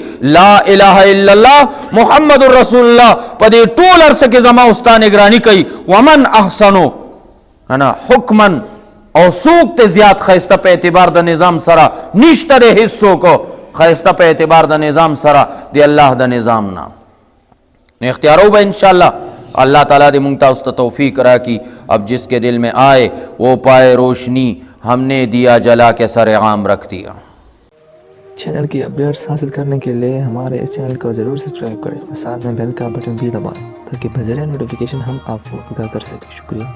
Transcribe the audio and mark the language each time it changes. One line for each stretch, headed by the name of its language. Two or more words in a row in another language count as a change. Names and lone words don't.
Arabic: لا اله الا الله محمد رسول الله
Pashto: په دې ټول عرصه کې زما استا نگرانی کوي.
Arabic: ومن احسنو حکما
Pashto: او څوک ته زیات ښایسته په اعتبار د نظام سره نشته دی هېڅ څوک خیسته په اعتبار د نظام سره دی الله د نظام نه. نو اختیارو به انشاءاللہ اللہ تعالیٰ دے مونږ تاسو ته توفیق راکړي.
Urdu: اب جس کے دل میں آئے وہ پائے روشنی ہم نے دیا جلا کے سر عام رکھ دیا. چینل کی اپڈیٹس حاصل کرنے کے لیے ہمارے اس چینل کو ضرور سبسکرائب کریں اور ساتھ میں بیل کا بٹن بھی دبائیں تاکہ بذریعہ نوٹیفیکیشن ہم آپ کو آگاہ کر سکیں.